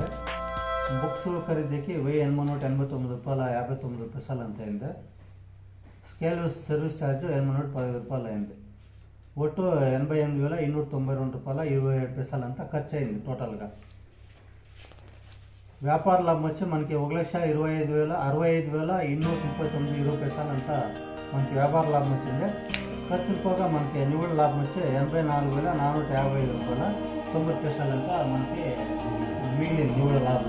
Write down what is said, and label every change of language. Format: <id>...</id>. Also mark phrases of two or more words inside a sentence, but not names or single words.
<kn>ಬುಕ್ಸು ಖರೀದಿಗೆ N3 ನೋಟ್ 89 ರೂಪಾಯಿ 59 ಪೈಸೆ ಅಂತ ಇದೆ. ಸ್ಕೇಲ್ ಸರ್ವಿಸ್ ಚಾರ್ಜು N3 ನೋಟ್ 10 ರೂಪಾಯಿ ಅయింది. ಒಟ್ಟು 88,292 ರೂಪಾಯಿ</kn> <te>27 పైసే అంతా ఖర్చు అయింది టోటల్గా. వ్యాపార లాభం వచ్చి మనకి 1,25,239 పైసలు అంతా మనకి వ్యాపార లాభం వచ్చింది. ఖర్చులు పోగా మనకి నివ్వల లాభం వచ్చి 84,455 రూపాయల 90 పైసలు అంతా మనకి మిగిలింది నివ్వల లాభం.</te>